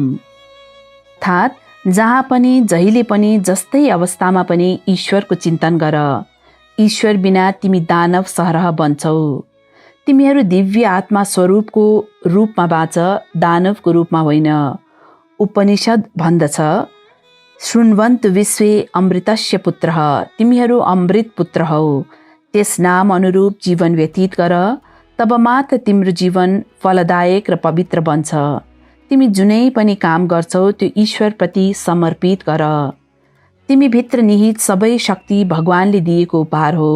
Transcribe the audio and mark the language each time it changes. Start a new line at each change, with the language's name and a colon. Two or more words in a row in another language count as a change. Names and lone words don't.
Nepali: अर्थात् जहाँ पनि, जहिले पनि, जस्तै अवस्थामा पनि ईश्वरको चिन्तन गर। ईश्वर बिना तिमी दानव सरह बन्छौ। तिमीहरू दिव्य आत्मा स्वरूपको रूपमा बाँच, दानवको रूपमा होइन। उपनिषद भन्दछ,
Sanskrit: शृण्वन्तु विश्वे अमृतस्य पुत्रः।
Nepali: तिमीहरू अमृत पुत्र हौ। त्यस नाम अनुरूप जीवन व्यतीत गर। तब मात्र तिम्रो जीवन फलदायक र पवित्र बन्छ। तिमी जुनै पनि काम गर्छौ त्यो ईश्वरप्रति समर्पित गर। तिमी भित्र निहित सबै शक्ति भगवानले दिएको उपहार हो।